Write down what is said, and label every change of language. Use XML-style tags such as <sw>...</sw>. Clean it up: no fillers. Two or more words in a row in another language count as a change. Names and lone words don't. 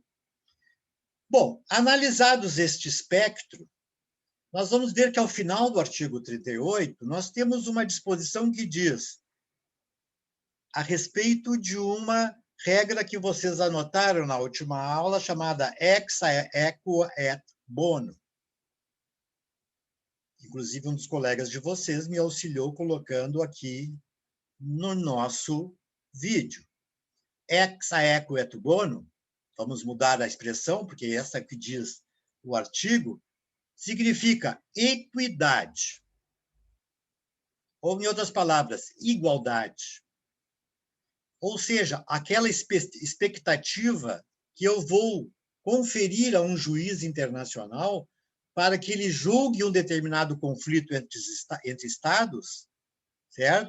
<pt>Bom, analisados este espectro, nós vamos ver que, ao final do artigo 38, nós temos uma disposição que diz a respeito de uma regra que vocês anotaram na última aula, chamada</pt> <la>ex aequo et bono.</la> <pt>Inclusive, um dos colegas de vocês me auxiliou colocando aqui no nosso vídeo.</pt> <la>Ex aequo et bono,</la> <pt>vamos mudar a expressão, porque essa que diz o artigo, significa equidade. Ou, em outras palavras, igualdade. Ou seja, aquela expectativa que eu vou conferir a um juiz internacional para que ele julgue um determinado conflito entre Estados, certo?</pt>